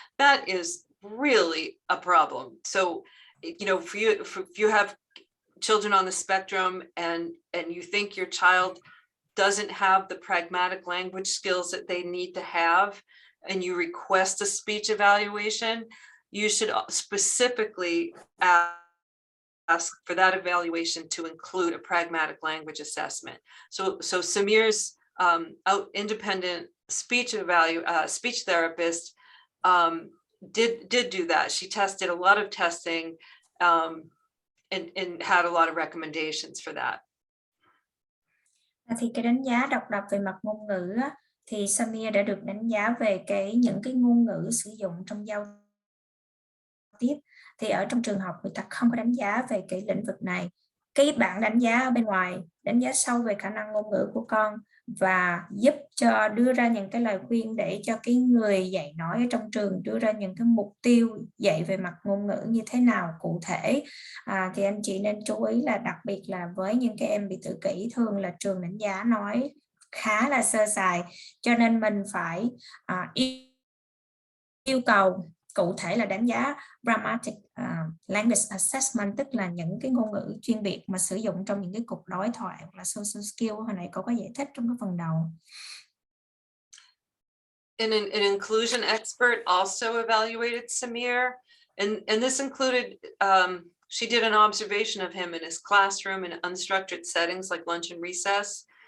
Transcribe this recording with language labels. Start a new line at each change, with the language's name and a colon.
English: That is really a problem. So, you know, if you have children on the spectrum and you think your child doesn't have the pragmatic language skills that they need to have, and you request a speech evaluation, you should specifically ask for that evaluation to include a pragmatic language assessment. So Samir's independent speech therapist did do that. She tested a lot of testing and had a lot of recommendations for that.
Vietnamese: Thì cái đánh giá độc lập về mặt ngôn ngữ thì Samir đã được đánh giá về những cái ngôn ngữ sử dụng trong giao tiếp. Thì ở trong trường học người ta không có đánh giá về cái lĩnh vực này. Cái bạn đánh giá ở bên ngoài, đánh giá sâu về khả năng ngôn ngữ của con và giúp cho đưa ra những cái lời khuyên để cho cái người dạy nói ở trong trường đưa ra những cái mục tiêu dạy về mặt ngôn ngữ như thế nào cụ thể. Thì anh chị nên chú ý là đặc biệt là với những cái em bị tự kỷ, thường là trường đánh giá nói khá là sơ sài, cho nên mình phải yêu cầu cụ thể là đánh giá
English: grammatic language assessment,
Vietnamese: tức là những cái ngôn ngữ chuyên biệt mà sử dụng trong những cái cuộc đối thoại hoặc là
English: social skill.
Vietnamese: Hồi nãy cô có giải thích trong cái phần đầu.
English: An inclusion expert also evaluated Samir, and this included she did an observation of him in his classroom in unstructured settings like lunch and recess.